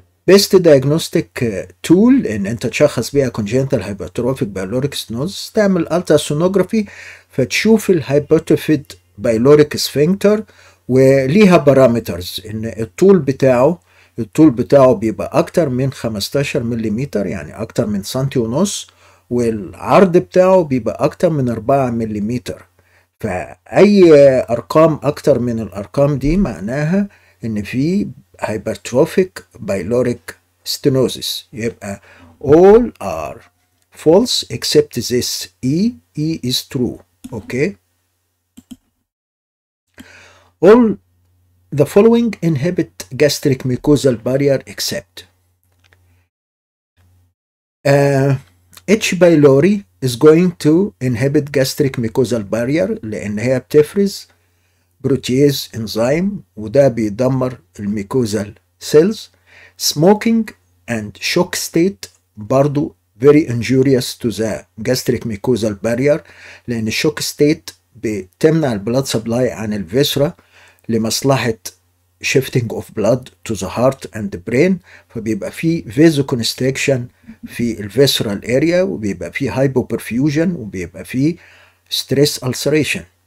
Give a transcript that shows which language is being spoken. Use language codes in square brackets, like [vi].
[en] best diagnostic tool [ar] ان انت تشخص بيها congenital hypertrophic pyloric stenosis تعمل ultrasonography فتشوف الهايبرتروفيد بايلوريك سفنكتر، وليها بارامترز ان الطول بتاعه بيبقى اكتر من 15 ملم، يعني اكتر من سنتي ونص، والعرض بتاعه بيبقى اكتر من 4 ملم. فاي ارقام اكتر من الارقام دي معناها ان في hypertrophic pyloric stenosis. [en] يبقى all are false except this E is true. okay. All the following inhibit gastric mucosal barrier except H. pylori is going to inhibit gastric mucosal barrier [ar] لأن هي بتفرز بروتياز انزيم وده بيدمر الميكوزال سيلز. [en] Smoking and shock state برضو very injurious to the gastric mucosal barrier [ar] لأن الشوك ستيت بتمنع البلاد سبلاي عن الفيسرا لمصلحة [en] shifting of blood to the heart and the brain، فبيبقى فيه vasoconstriction في الفيسرال area وبيبقى فيه hypoperfusion وبيبقى فيه stress ulceration.